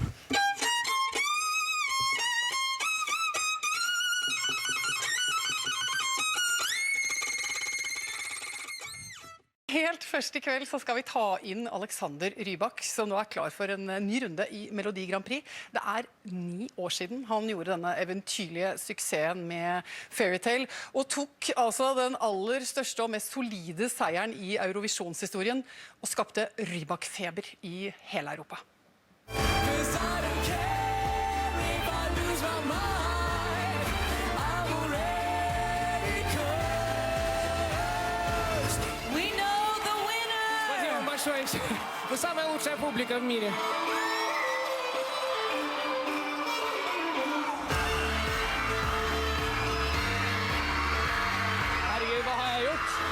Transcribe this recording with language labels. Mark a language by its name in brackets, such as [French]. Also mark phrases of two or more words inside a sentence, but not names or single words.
[Norwegian] Helt først i kveld så skal vi ta inn Alexander Rybak, som nå er klar for en ny runde i Melodi Grand Prix. Det er 9 år siden han gjorde denne eventyrlige suksessen med Fairytale, og tok altså den aller største og mest solide seieren i Eurovisjonshistorien, og skapte Rybak-feber i hele Europa. [Russian] Вы самая лучшая публика в мире. [Norwegian] Herregud, hva har jeg gjort?